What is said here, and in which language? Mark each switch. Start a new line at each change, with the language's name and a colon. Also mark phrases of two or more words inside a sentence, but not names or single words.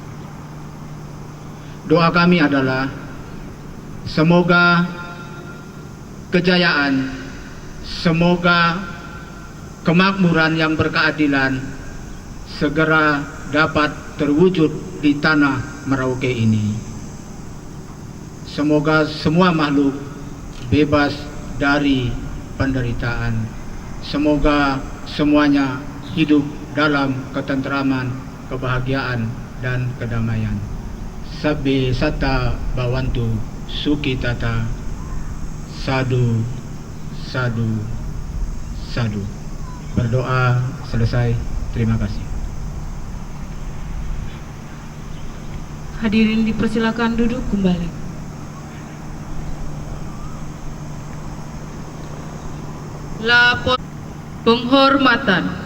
Indonesian: Doa kami adalah semoga kejayaan, semoga kemakmuran yang berkeadilan segera dapat terwujud di tanah Merauke ini. Semoga semua makhluk bebas dari penderitaan. Semoga semuanya hidup dalam ketentraman, kebahagiaan, dan kedamaian.
Pali: Sabbe Satta Bhavantu Sukhitata. Sadu, sadu, sadu.
Indonesian: Berdoa selesai. Terima kasih. Hadirin dipersilakan duduk kembali. Penghormatan.